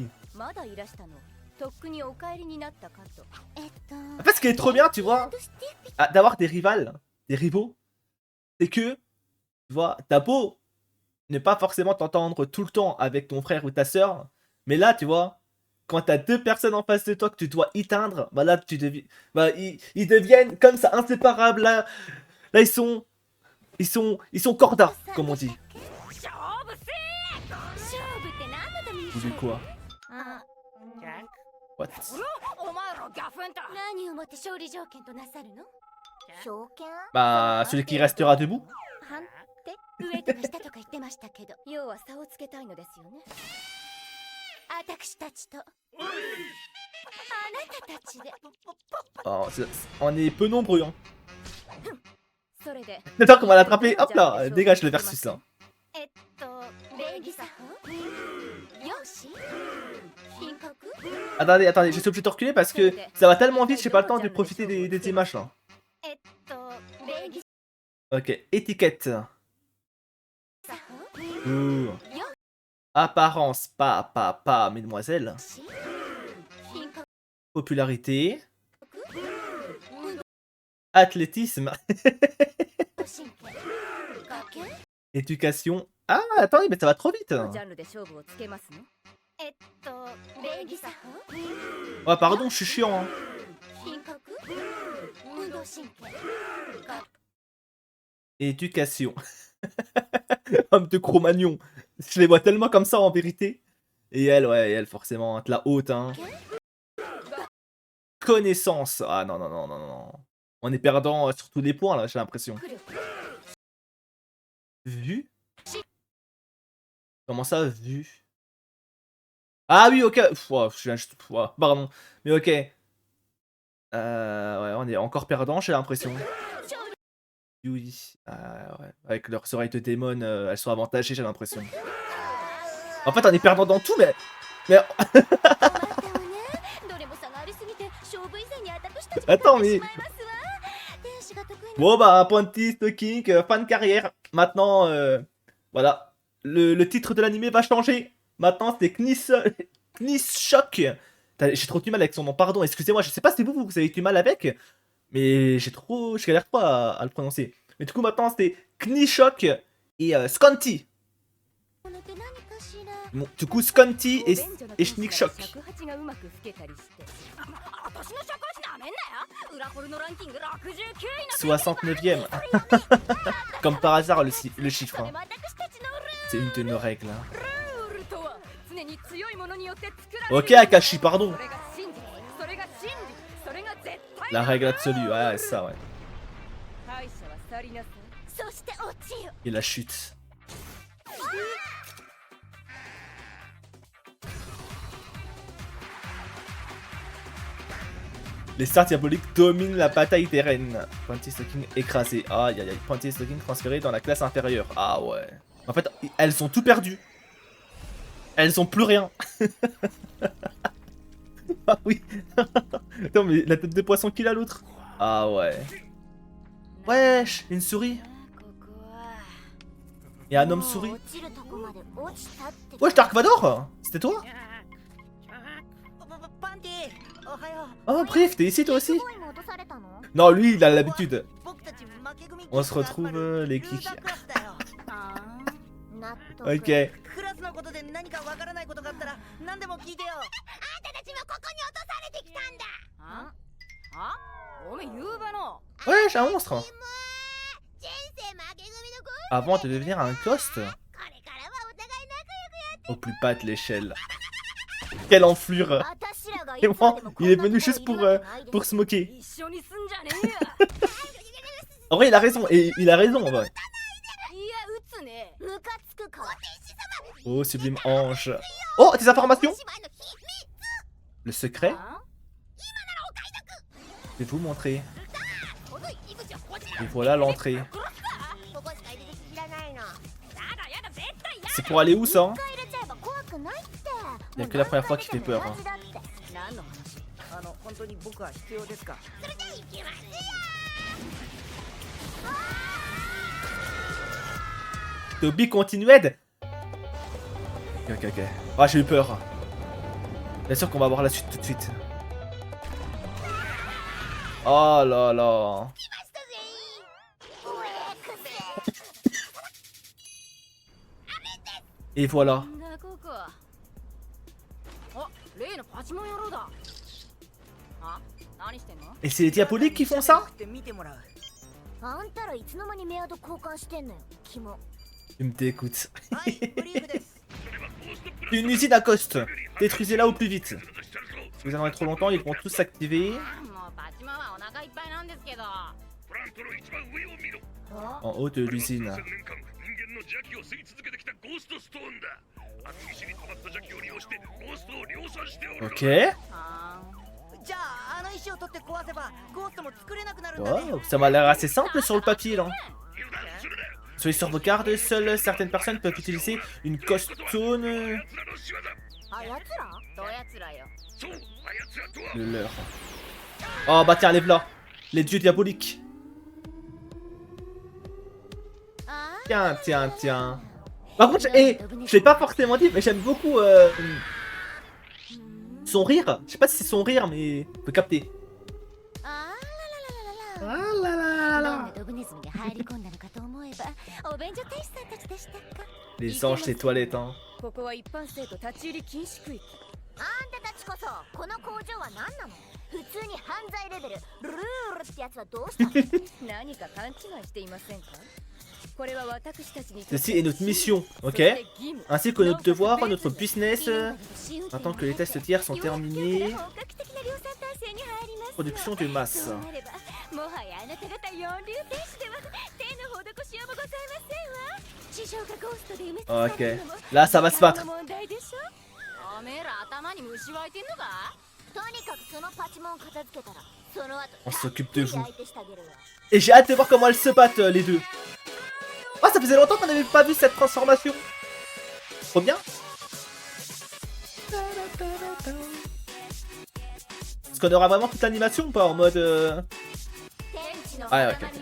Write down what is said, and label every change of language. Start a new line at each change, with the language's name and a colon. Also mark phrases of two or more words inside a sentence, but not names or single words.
French: En fait, ce qui est trop bien, tu vois, d'avoir des rivales, des rivaux, c'est que, tu vois, t'as beau ne pas forcément t'entendre tout le temps avec ton frère ou ta soeur, mais là, tu vois, quand t'as deux personnes en face de toi que tu dois éteindre, bah là, bah, ils deviennent comme ça inséparables. Là, ils sont cordas, comme on dit. Vous voulez quoi? What?
Japanese: お前らギャフンと何をもって勝利条件となさるの？条件？
French: Bah, celui qui restera debout.
Japanese: はんって上とか下とか言ってましたけど、要は差をつけたいのですよね。私たちとあなたたちで。
French: Oh, on est peu nombreux, hein.
Japanese: それで
French: Attends qu'on va l'attraper. Hop là, dégage le versus, hein.
Japanese: 礼儀作法、容姿、品格。
French: Attendez, je suis obligé de reculer parce que ça va tellement vite, j'ai pas le temps de profiter des images là.
Japanese: 礼儀
French: Ok, étiquette.
Japanese: 作法、
French: Ouh. Apparence, pas, mesdemoiselles.
Japanese: 品格、
French: Popularité. Athlétisme.
Japanese: 神経、学級。
French: Éducation. Ah, attendez, mais ça va trop vite.
Japanese: ジャンルで勝負をつけますの？礼儀作法、
French: Oh, pardon, je suis chiant. Hein.
Japanese: 品格、運動神経、学
French: Éducation. Homme de Cro-Magnon. Je les vois tellement comme ça en vérité. Et elle, ouais, elle forcément, la haute. Hein. Connaissance. Ah non, non, non, non, non. On est perdant sur tous les points là, j'ai l'impression.
Japanese: 力、
French: Vue? Comment ça, vue? Ah oui, ok. Pff, je viens juste... pardon. Mais ok. Ouais, on est encore perdant, j'ai l'impression. Oui. Ouais. Avec leurs oreilles de démon, elles sont avantagées, j'ai l'impression. En fait, on est perdant dans tout, mais...
Japanese: 困ったわね。どれも差がありすぎて勝負以前に私たちが
French: Attends,
Japanese: 勝ってし
French: mais...
Japanese: まいますわ。天使が得意な
French: Bon bah, Ponty, Stalking, fin de carrière. Maintenant, voilà. Le titre de l'animé va changer. Maintenant, c'est Knis Shock. J'ai trop du mal avec son nom, pardon, excusez-moi, je sais pas si vous avez du mal avec. Mais je galère pas à le prononcer. Mais du coup, maintenant, c'est Knishok et Scanty.
Japanese: ものって何かしら。
French: Bon, du coup, Scanty et Schnickshok.
Japanese: 尺八がうまく吹けたりして。私の尺八なめんなよ。裏ホルのランキング69位の
French: 69ème. Comme par hasard, le chiffre.
Japanese: それ
French: Hein.
Japanese: は私たちのル
French: C'est une de nos règles. Hein.
Japanese: ルールとは常に強いものによって作られる
French: Ok, Akashi, pardon.
Japanese: それが真実、それが真理、それが絶対
French: La règle absolue, ouais, ça, ouais.
Japanese: 敗者は去りなさい。ー。そして落ちる。
French: Et la chute. Les stars diaboliques dominent la bataille des reines. Ponty Stalking écrasé. Aïe aïe aïe. Ponty Stalking transféré dans la classe inférieure. Ah ouais. En fait, elles ont tout perdu. Elles ont plus rien. Ah oui. Attends, mais la tête de poisson qu'il a l'autre. Ah ouais. Wesh, une souris.
Japanese: ここは
French: Et un homme souris.
Japanese: 落ちるとこまで落ちたって。
French: Wesh, Dark Vador. C'était toi?
Japanese: パンティ、おはよ
French: Oh, bref, t'es ici toi aussi?
Japanese: すごいも落とされたの？
French: Non, lui, il a l'habitude.
Japanese: う。僕たち負け組
French: On se retrouve les kicks.
Japanese: ユーザークラスだよ。あー納得。 Ok. クラスのことで何かわからないことがあったら何でも聞いてよ。あんたたちもここに落とされてきたんだ。ああおめえゆうべの
French: Wesh, un monstre.
Japanese: 人生負け組の子。
French: Avant de devenir un ghost.
Japanese: これからはお互い仲良くやって。
French: Au plus bas de l'échelle. Quelle enflure.
Japanese: 私らがい
French: Et
Japanese: つま
French: moi,
Japanese: でも
French: il est venu juste pour se moquer.
Japanese: 一緒にすんじゃねえよ。
French: En vrai, il a raison. Et il a raison, en vrai.
Japanese: いや撃つね。ムカつくから。
French: Oh, sublime ange. Oh, des informations. Le secret.
Japanese: あ
French: Je vais vous montrer. Et voilà l'entrée.
Japanese: ここしか入り口知らないの。やだやだ絶対や
French: C'est pour aller où ça?
Japanese: 入れちゃえば怖くないって。
French: Il y a que la première fois qui fait peur. Hein.
Japanese: 何の話？本当に僕は必要ですか？
English: Toby continued.
French: Ok, ok. Ah, j'ai eu peur. Bien sûr qu'on va voir la suite tout de suite. Oh là là. Et voilà.
Japanese: なんだここ。あ、例のパチモン野郎だ。あ、何してんの？
French: Et c'est les diaboliques qui font ça?
Japanese: 見てもらう。あんたらいつの間にメアド交換してんのよ。キモ。
French: Tu me dégoûtes.
Japanese: はい、ブリーフです。
French: Une usine à coste. Détruisez-la au plus vite. Si vous attendez trop longtemps, ils vont tous s'activer.
Japanese: もうバチマはお腹いっぱいなんですけど。
French: En haut de l'usine. Ok.
Japanese: あじゃああの石を取って壊せばゴーストも作れなくなるんだね。
French: Wow, ça m'a l'air assez simple sur le papier là. Soyez sur vos gardes, seules certaines personnes peuvent utiliser une costone
Japanese: あやつらどやつらよ。
French: de leur. Oh bah tiens, les là. Les dieux diaboliques.
Japanese: あ
French: Tiens, tiens, tiens. Par contre, je l'ai pas forcément dit, mais j'aime beaucoup son rire. Je sais pas si c'est son rire, mais on peut capter.
Japanese: あ Ah ら
French: là là
Japanese: ど là ん là. なドブネズミが入り込んだのかと思えばお便所天使さんたちでしたか。
French: Les anges des toilettes, hein.
Japanese: ここは一般生徒立ち入り禁止区域。あんたたちこそこの工場は何なの。普通に犯罪レベルルールってやつはどうしたの。何か勘違いしていませんか。これは私たちに
French: Ceci est notre mission,
Japanese: そ ok? して義務
French: Ainsi que notre devoir, notre business.
Japanese: 今
French: Maintenant que les tests tiers sont terminés,
Japanese: 本格的な量産体制に入ります。
French: production de masse.
Japanese: そうなればもはやあなた方四流天使では手の施しようもございませんわ。地上がゴーストで埋め尽くされるのも
French: Ok, là ça va se battre.
Japanese: 問題でしょ。おめえら頭に虫湧いてんのか。とにかくそのパチモン片付けたらその後
French: On s'occupe de vous.
Japanese: 相手してあげるわ。
French: Et j'ai hâte de voir comment elles se battent les deux. Oh, ça faisait longtemps qu'on n'avait pas vu cette transformation. Trop bien. Est-ce qu'on aura vraiment toute l'animation ou pas en mode Ah, ok.